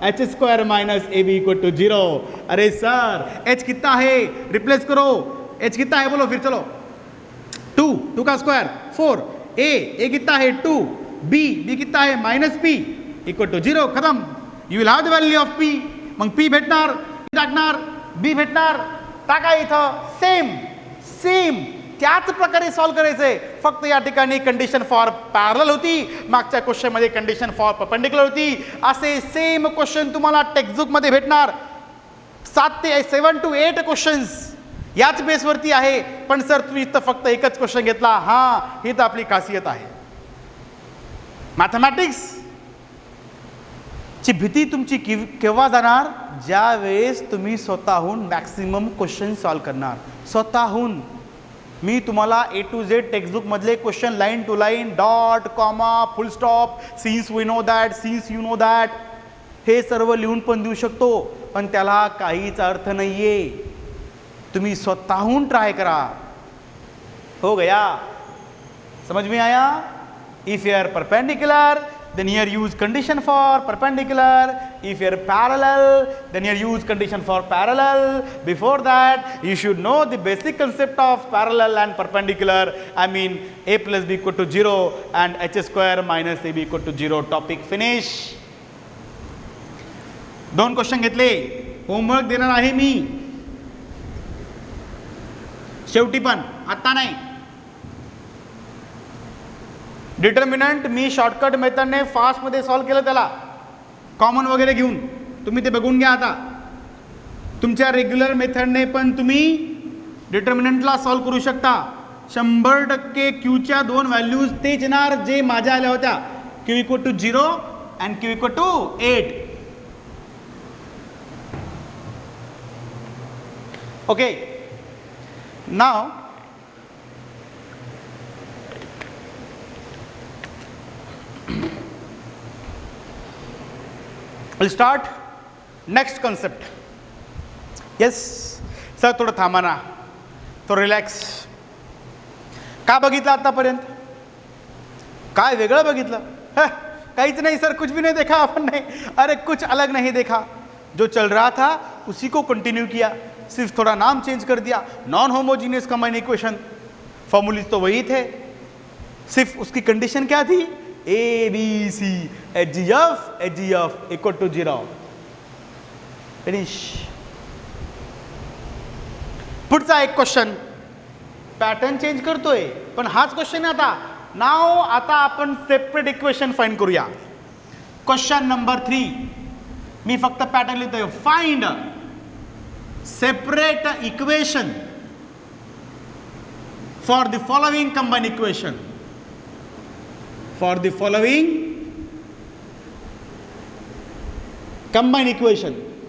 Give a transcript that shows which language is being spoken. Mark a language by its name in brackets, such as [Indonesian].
[Hindi] H square minus A B equal to 0। अरे sir H कितना है, रिप्लेस करो, एच कितना है बोलो फिर, चलो 2 का स्क्वायर 4, ए कितना है 2, बी कितना है माइनस पी इक्वल टू 0, खत्म। [English] you will have the value of pi, [Marathi] मग पी भेटणार, टाकणार, बी भेटणार, टाका इथं, सेम त्याच प्रकारे सॉल्व्ह करायचंय, फक्त या ठिकाणी कंडिशन फॉर पॅरलल होती, मागच्या क्वेश्चन मध्ये कंडिशन फॉर परपेंडिक्युलर होती। असे सेम क्वेश्चन तुम्हाला टेक्स्टबुक मध्ये भेटणार, 7 to 8 क्वेश्चन्स याच बेसवरती आहे। पण सर तुम्ही इथं फक्त एकच क्वेश्चन घेतला, हा ही तर आपली खासियत आहे। मॅथमॅटिक्स ची भीती तुमची केव्हा जाणार, ज्या वेळेस तुम्ही स्वतःहून मॅक्सिमम क्वेश्चन सॉल्व्ह करणार, स्वतःहून। मी तुम्हाला A to Z टेक्स्टबुक मधले question line to line, dot, comma, full stop, [English] since we know that, since you know that, [Marathi] हे सर्व लिहून पण देऊ शकतो, पण त्याला काहीच अर्थ नाहीये। तुम्ही स्वतःहून ट्राय करा, [Hindi] हो गया, समझ में आया? [English] If you are perpendicular then here use condition for perpendicular, if you are parallel then here use condition for parallel। before that you should know the basic concept of parallel and perpendicular, I mean a plus b equal to 0 and h square minus ab equal to 0, topic finish। [Marathi] 2 question घेतले, homework देणार आहे मी शेवटी, पण आता नाही। Determinant मी shortcut मेथडने फास्टमध्ये solve केलं, त्याला कॉमन वगैरे घेऊन, तुम्ही ते बघून घ्या। आता तुमच्या रेग्युलर मेथडने पण तुम्ही डिटर्मिनंटला सॉल्व्ह करू शकता। 100% क्यूच्या 2 व्हॅल्यूज तेच येणार जे माझ्या आल्या होत्या, Q equal to 0 and Q equal to 8। [English] Okay, now We'll start next concept. [Marathi] Yes, sir थोडं थांबा ना, तो रिलॅक्स। का बघितलं आतापर्यंत, काय वेगळं बघितलं? [Hindi] काहीच नहीं सर, कुछ भी नहीं देखा अपन ने। अरे कुछ अलग नहीं देखा, जो चल रहा था उसी को कंटिन्यू किया, सिर्फ थोड़ा नाम चेंज कर दिया। Non homogeneous combine equation, formulae तो वही थे, सिर्फ उसकी कंडीशन क्या थी, A B C H G F equal to 0, finish. [Marathi] पुढचा एक क्वेश्चन, पॅटर्न चेंज करतोय पण हाच क्वेश्चन आहे आता। नाव आता आपण सेपरेट इक्वेशन फाइंड करूया। क्वेश्चन नंबर 3, मी फक्त पॅटर्न लिहितोय, [English] find separate equation for the following combine equation, [Marathi] for the following combine equation.